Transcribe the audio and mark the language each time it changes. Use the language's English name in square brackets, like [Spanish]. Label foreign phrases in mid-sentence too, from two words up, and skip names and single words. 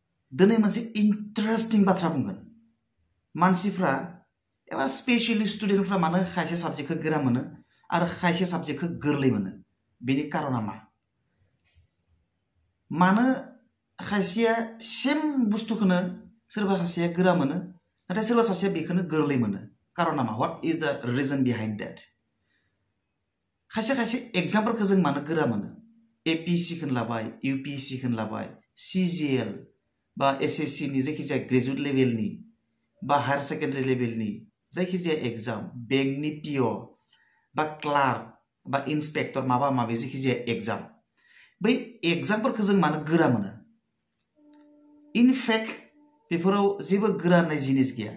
[Bodo] दिनै मोनसे इन्टारेस्टिं बाथ्रा बुंगोन मानसिफ्रा एबा स्पेशली स्टुडेन्टफ्रा मानो खायसे साबजेक्टखौ गोरा मोनो आरो खायसे साबजेक्टखौ गोरलै मोनो बेनि कारना मा मानो खायसेया सेम बुस्थुखौनो सोरबा सासेया गोरा मोनो नाथाय सोरबा सासेया बेखौनो गोरलै मोनो कारना मा [English] what is the reason behind that [Bodo] खायसे खायसे एग्जामफोरखौ जों मानो गोरा मोनो एपीएससी खौनो लाबाय यूपीएससी खौनो लाबाय सीजीएल बा एसएससी नि जायखिजाया [English] graduate levelनि [Bodo] बा [English] higher secondary levelनि [Bodo] जायखिजाया एग्जाम बेंकनि पिअ बा क्लार्क बा इन्सपेक्टर माबा माबि जायखिजाया एग्जाम बै एग्जामफोरखौ जों मानो गोरा मोनो इनफेक्ट बेफोराव जेबो गोरा होननाय जिनिस गैया